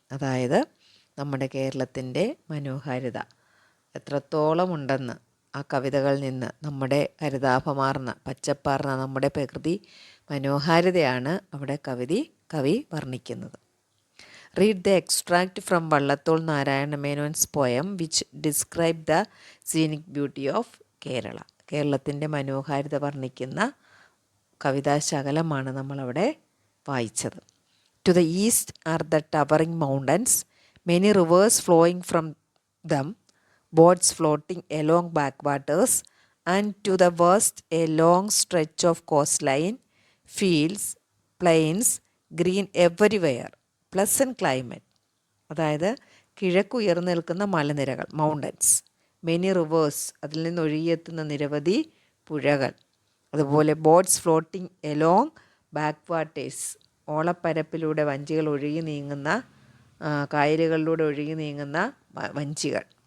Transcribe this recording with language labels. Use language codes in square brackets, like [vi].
[ml] അതായത് നമ്മുടെ കേരളത്തിൻ്റെ മനോഹാരിത എത്രത്തോളം ഉണ്ടെന്ന് ആ കവിതകളിൽ നിന്ന്, നമ്മുടെ ഹരിതാഭമാർന്ന പച്ചപ്പാർന്ന നമ്മുടെ പ്രകൃതി മനോഹാരിതയാണ് അവിടെ കവി വർണ്ണിക്കുന്നത്. [en] Read the extract from Vallathol Narayana Menon's poem which describe the scenic beauty of Kerala. [ml] കേരളത്തിൻ്റെ മനോഹാരിത വർണ്ണിക്കുന്ന കവിതാശകലമാണ് നമ്മളവിടെ വായിച്ചത്. [en] To the east are the towering mountains, many rivers flowing from them, boats floating along backwaters, and to the west a long stretch of coastline, fields, plains, green everywhere, pleasant climate. [ml] അതായത് കിഴക്കുയർന്നു നിൽക്കുന്ന മലനിരകൾ, mountains. [en] many rivers, [ml] അതിൽ നിന്ന് ഒഴുകിയെത്തുന്ന നിരവധി പുഴകൾ. അതുപോലെ [en] boats floating along backwaters, [ml] ഓളപ്പരപ്പിലൂടെ വഞ്ചികൾ ഒഴുകി നീങ്ങുന്ന, കായലുകളിലൂടെ ഒഴുകി നീങ്ങുന്ന വഞ്ചികൾ.